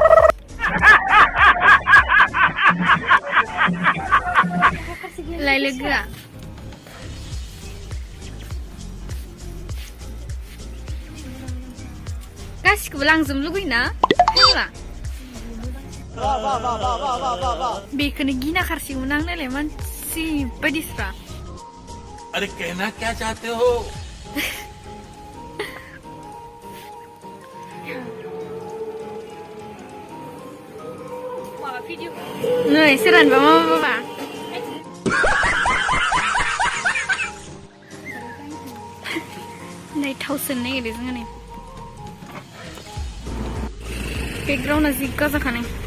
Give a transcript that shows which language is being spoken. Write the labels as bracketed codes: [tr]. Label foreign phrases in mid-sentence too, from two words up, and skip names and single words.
[brx] लाय लोगोआ गासिखौबो लांजोबनो लुगैयोना बेखौनो गिना खारसिगौमोन आं नायलाय मानसि बायदिस्रा [hi] अरे कहना क्या चाहते हो [brx] नै सोरानबा मा बाबा नै थाव सोनो नागिरदों जोङो नै बेकग्राउन्डआ जि गाजाखानाय